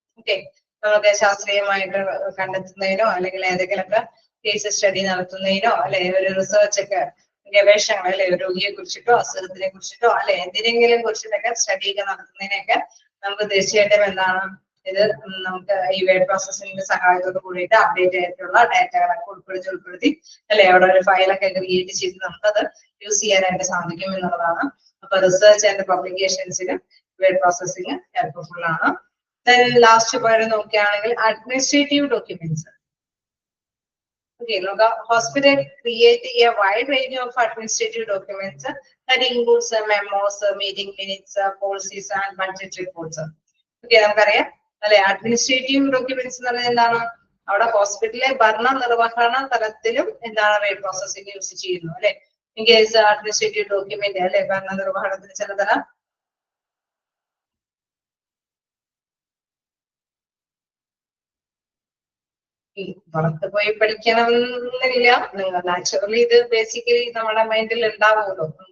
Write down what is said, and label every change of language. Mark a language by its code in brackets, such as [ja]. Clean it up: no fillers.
[ml] Okay, നമുക്ക് ശാസ്ത്രീയമായിട്ട് കണ്ടെത്തുന്നതിനോ അല്ലെങ്കിൽ ഏതെങ്കിലുമൊക്കെ കേസ് സ്റ്റഡി നടത്തുന്നതിനോ അല്ലെ ഒരു റിസർച്ച് ഒക്കെ ഗവേഷണങ്ങൾ അല്ലെ ഒരു രോഗിയെ കുറിച്ചിട്ടോ അസുഖത്തിനെ കുറിച്ചിട്ടോ അല്ലെ എന്തിനെങ്കിലും കുറിച്ചിട്ടൊക്കെ സ്റ്റഡി ഒക്കെ നടത്തുന്നതിനൊക്കെ നമുക്ക് തീർച്ചയായിട്ടും എന്താണ് ഇത് നമുക്ക് ഈ വേർഡ് പ്രോസസ്സിംഗിന്റെ സഹായത്തോട് കൂടിയിട്ട് അപ്ഡേറ്റ് ആയിട്ടുള്ള ഡാറ്റകളൊക്കെ ഉൾപ്പെടുത്തി അല്ലെ അവിടെ ഒരു ഫയലൊക്കെ ക്രിയേറ്റ് ചെയ്ത് നമുക്കത് യൂസ് ചെയ്യാനായിട്ട് സാധിക്കും എന്നുള്ളതാണ്. അപ്പൊ research and പബ്ലിക്കേഷൻസിന് word processing helpful ആണ്. Then ലാസ്റ്റ് പോയിന്റ് നോക്കുകയാണെങ്കിൽ administrative documents. [en] Okay, hospital create a wide range of administrative documents that includes memos, meeting minutes, policies and budget reports. [ml] Okay, നമുക്കറിയാം അല്ലെ അഡ്മിനിസ്ട്രേറ്റീവ് ഡോക്യുമെന്റ്സ് എന്ന് പറഞ്ഞാൽ എന്താണ്, അവിടെ ഹോസ്പിറ്റലിലെ ഭരണ നിർവഹണ തലത്തിലും എന്താണ് വേർഡ് പ്രോസസ്സിംഗ് യൂസ് ചെയ്യുന്നു അല്ലെ. ഇൻ കേസ് അഡ്മിനിസ്ട്രേറ്റീവ് ഡോക്യുമെന്റ് അല്ലെ ഭരണ നിർവഹണത്തിന് ചിലതരം പുറത്ത് പോയി പഠിക്കണം എന്നില്ല, നാച്ചുറലി ഇത് ബേസിക്കലി നമ്മുടെ മൈൻഡിൽ ഉണ്ടാവുമല്ലോ.